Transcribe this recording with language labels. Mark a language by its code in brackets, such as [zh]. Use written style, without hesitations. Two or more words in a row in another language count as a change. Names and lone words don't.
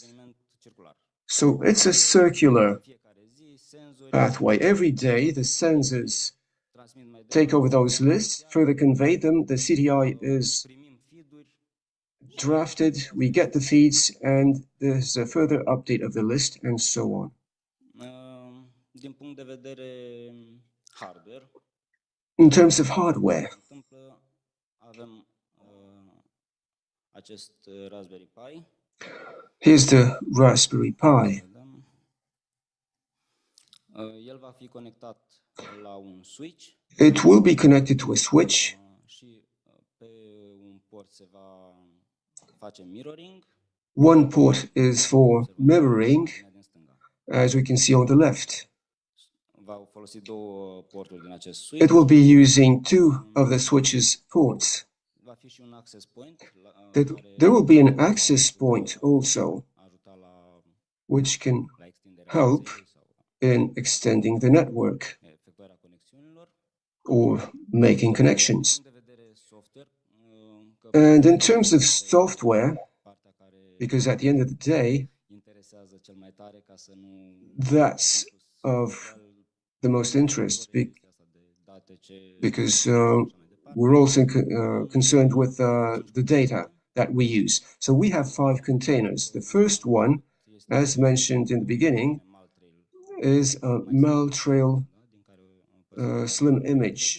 [en] So it's a circular pathway. Every day, the sensors take over those lists, further convey them. The CTI is drafted, we get the feeds, and there's a further update of the list, and so on. [ro] Din punct de vedere hardware, [en] In terms of hardware, [ro] avem acest Raspberry Pi. [en] here's the Raspberry Pi. [ro] El va fi conectat la un switch. [en] It will be connected to a switch. [ro] Și pe un port se va face mirroring. [en] One port is for mirroring, as we can see on the left. [ro] Va folosi două porturi din acest [en] It [ro] switch. [en] will be using two of the switch's ports. [ro] Va fi și un [en] access point. There will be an access point also, [ro] Ajuta la [en] which can [ro] extinderea [en] help [ro] rețelei sau [en] in extending the network [ro] efectuarea conexiunilor. [en] or making connections. [ro] Din punct de vedere software, [en] And in terms of software, [ro] partea care [en] because at the end of the day, [ro] interesează cel mai tare ca să nu [en] that's of the most interest because we're also concerned with the data that we use. So we have 5 containers. The first one, as mentioned in the beginning, is a Maltrail slim image.